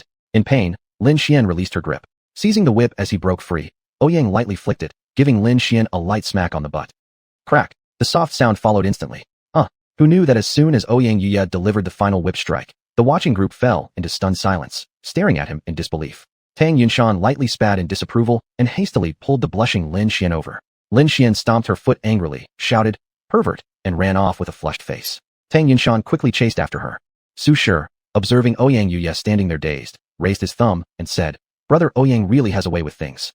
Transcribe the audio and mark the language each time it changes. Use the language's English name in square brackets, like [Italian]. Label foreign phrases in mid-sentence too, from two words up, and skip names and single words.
[English] In pain, Lin Xian released her grip. Seizing the whip as he broke free, Ouyang lightly flicked it, giving Lin Xian a light smack on the butt. Crack! The soft sound followed instantly. Who knew that as soon as Ouyang Yuya delivered the final whip strike, the watching group fell into stunned silence, staring at him in disbelief. Tang Yunshan lightly spat in disapproval and hastily pulled the blushing Lin Xian over. Lin Xian stomped her foot angrily, shouted, "Pervert," and ran off with a flushed face. Tang Yunshan quickly chased after her. Xushi, observing Ouyang Yuya standing there dazed, raised his thumb and said, "Brother Ouyang really has a way with things.